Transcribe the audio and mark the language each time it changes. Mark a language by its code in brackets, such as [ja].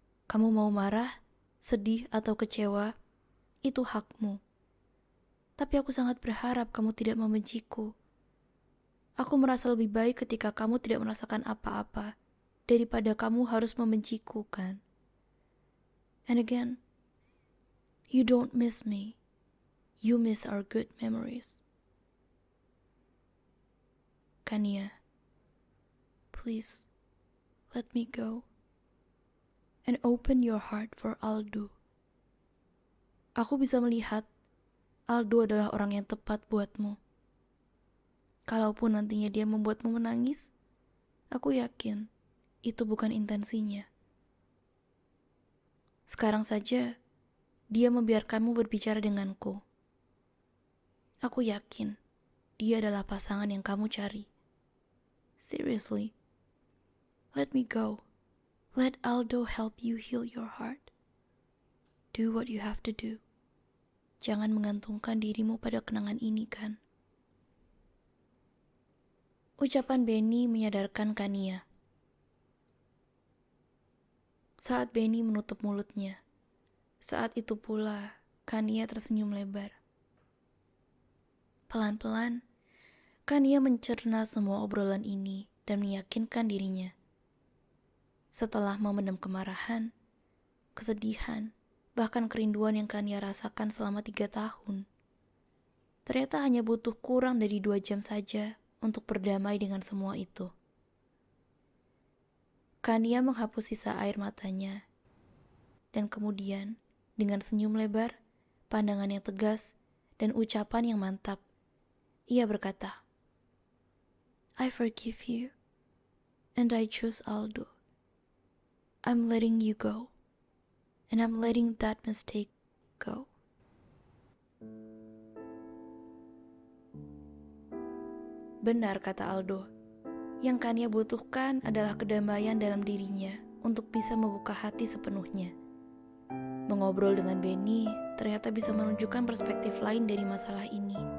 [id] Kamu mau marah, sedih, atau kecewa, itu hakmu. Tapi aku sangat berharap kamu tidak membenciku. Aku merasa lebih baik ketika kamu tidak merasakan apa-apa, daripada kamu harus membenciku, kan? [en] And again, you don't miss me. You miss our good memories. Kania, please, let me go. And open your heart for Aldo. [id] Aku bisa melihat Aldo adalah orang yang tepat buatmu. Kalaupun nantinya dia membuatmu menangis, aku yakin itu bukan intensinya. Sekarang saja, dia membiarkanmu berbicara denganku. Aku yakin dia adalah pasangan yang kamu cari. [en] Seriously, let me go. Let Aldo help you heal your heart. Do what you have to do. [id] Jangan menggantungkan dirimu pada kenangan ini, kan? Ucapan Benny menyadarkan Kania. Saat Benny menutup mulutnya, saat itu pula Kania tersenyum lebar. Pelan-pelan, Kania mencerna semua obrolan ini dan meyakinkan dirinya. Setelah memendam kemarahan, kesedihan, bahkan kerinduan yang Kania rasakan selama 3 tahun. Ternyata hanya butuh kurang dari 2 jam saja untuk berdamai dengan semua itu. Kania menghapus sisa air matanya, dan kemudian dengan senyum lebar, pandangan yang tegas, dan ucapan yang mantap, ia berkata, [en] I forgive you, and I choose Aldo. I'm letting you go, and I'm letting that mistake go. [id] Benar kata Aldo, yang Kania butuhkan adalah kedamaian dalam dirinya untuk bisa membuka hati sepenuhnya. Mengobrol dengan Benny ternyata bisa menunjukkan perspektif lain dari masalah ini.